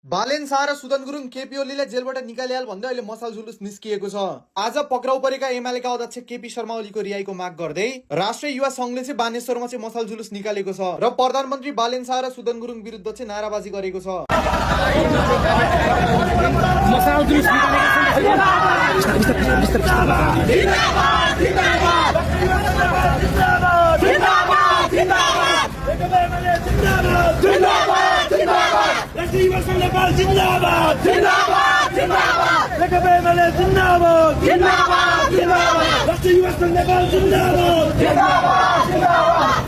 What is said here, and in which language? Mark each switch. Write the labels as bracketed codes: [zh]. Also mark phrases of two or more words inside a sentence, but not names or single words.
[ne] बालेन शाह र सुदन गुरुङ केपी ओलीले जेलबाट निकालिहाल भन्दै अहिले मसाल जुलुस निस्किएको छ। आज पक्राउ परेका एमालेका अध्यक्ष केपी शर्मा ओलीको रिहाईको माग गर्दै राष्ट्रिय युवा संघले चाहिँ बानेश्वरमा चाहिँ मसाल जुलुस निकालेको छ र प्रधानमन्त्री बालेन शाह र सुदन गुरुङ विरुद्ध चाहिँ नाराबाजी गरेको छ। मसाल जुलुस जिंदाबाद जिंदाबाद जिंदाबाद लेकर एमएलए जिंदाबाद जिंदाबाद जिंदाबाद राष्ट्रीय युवा संघ नेपाल जिंदाबाद जिंदाबाद जिंदाबाद